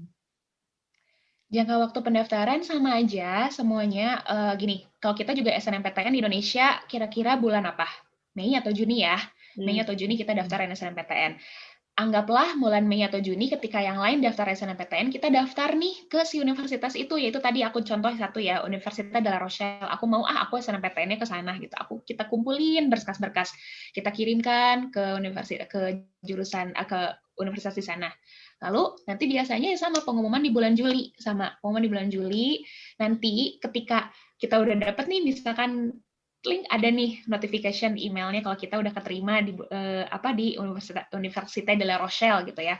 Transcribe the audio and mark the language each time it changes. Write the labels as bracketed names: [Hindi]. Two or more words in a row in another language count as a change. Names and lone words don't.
[Indonesian] Jangka waktu pendaftaran sama aja semuanya. Gini, kalau kita juga SNMPTN di Indonesia kira-kira bulan apa? Mei atau Juni ya? Mei atau Juni kita daftar SNMPTN. Anggaplah bulan Mei atau Juni ketika yang lain daftar SNMPTN, kita daftar nih ke si universitas itu, yaitu tadi aku contoh satu ya, Universitas de la Rochelle. Aku mau aku SNMPTN-nya ke sana gitu. Kita kumpulin berkas-berkas, kita kirimkan ke jurusan ke universitas di sana. Lalu nanti biasanya sama pengumuman di bulan Juli, nanti ketika kita udah dapet nih misalkan link ada nih [English] notification emailnya [Indonesian] kalau kita udah keterima di Université de la Rochelle gitu ya.